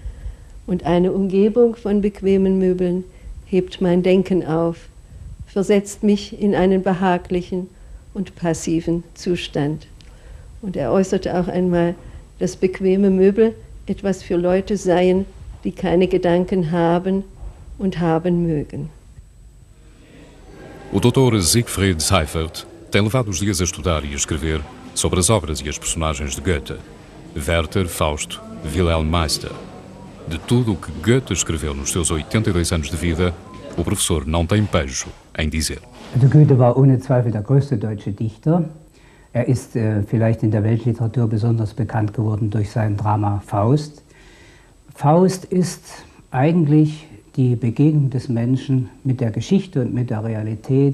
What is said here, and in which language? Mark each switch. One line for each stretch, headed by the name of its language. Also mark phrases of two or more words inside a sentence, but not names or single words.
German: Und eine Umgebung von bequemen Möbeln hebt mein Denken auf, versetzt mich in einen behaglichen und passiven Zustand. Und er äußerte auch einmal, dass bequeme Möbel etwas für Leute seien, die keine Gedanken haben und haben mögen.
Portuguese: O Dr. Siegfried Seifert tem levado os dias a estudar e a escrever sobre as obras e as personagens de Goethe. Werther, Fausto, Wilhelm Meister. De tudo o que Goethe escreveu nos seus 82 anos de vida, o professor não tem pejo em dizer.
German: Also Goethe war ohne Zweifel der größte deutsche Dichter. Er ist vielleicht in der Weltliteratur besonders bekannt geworden durch sein Drama Faust. Faust ist eigentlich die Begegnung des Menschen mit der Geschichte und mit der Realität.